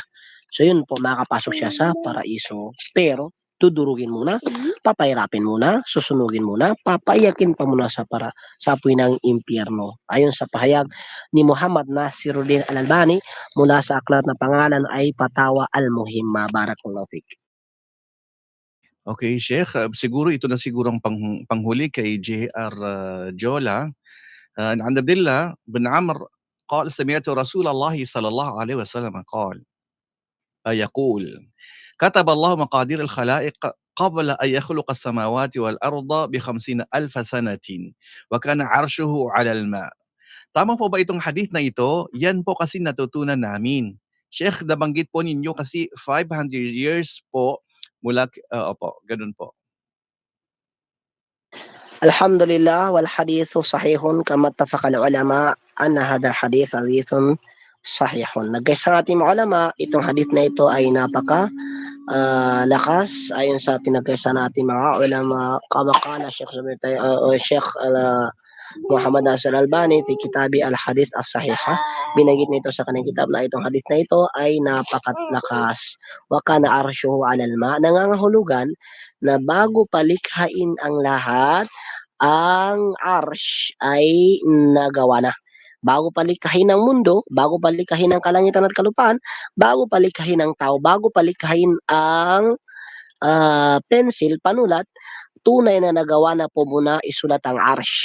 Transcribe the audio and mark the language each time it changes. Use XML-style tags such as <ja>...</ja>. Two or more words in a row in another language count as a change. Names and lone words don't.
<tl>So yun po, makakapasok siya sa paraiso, pero dudurugin muna, papahirapin muna, susunugin muna, papaiyakin pa muna sa apoy ng impyerno. Ayon sa pahayag ni Muhammad Nasiruddin Al-Albani mula sa aklat na pangalan ay Fatawa Al-Muhimma.</tl> <ar>بارك الله فيك.</ar> <tl>Okay, Sheikh, siguro ito na siguro ang panghuli kay JR Jola.</tl> <ar>عن عبد الله بن عمرو قال: "سمعت رسول الله صلى الله عليه وسلم قال يقول: كتب الله مقادير الخلائق قبل أن يخلق السماوات والأرض ب50,000 سنة وكان عرشه على الماء."</ar> <tl>Tama po ba itong hadith na ito? Yan po kasi natutunan namin. Sheikh, nabanggit po ninyo kasi 500 years po mula opo, gano'n po.</tl> <ar>الحمد لله والحديث صحيح كما اتفق العلماء أن هذا الحديث حديث صحيح.</ar> <tl>Nag-isa ang ating mga ulama, itong hadith na ito ay lakas ayon sa pinagkaisa nating mga ulama,</tl> <ar>كما قال شيخ شيخ محمد ناصر الألباني في كتابي الحديث الصحيحة.</ar> <tl>Binanggit nito sa kanyang kitab na itong hadith na ito ay napakalakas.</tl> <ar>وكان عرشه على الماء,</ar> <tl>nangangahulugan na bago palikhain ang lahat, ang arsh ay nagawa na. Bago palikhahin ang mundo, bago palikhahin ang kalangitan at kalupaan, bago palikhahin ang tao, bago palikhahin ang pensil, panulat, tunay na nagawa na po muna isulat ang Arsh.</tl>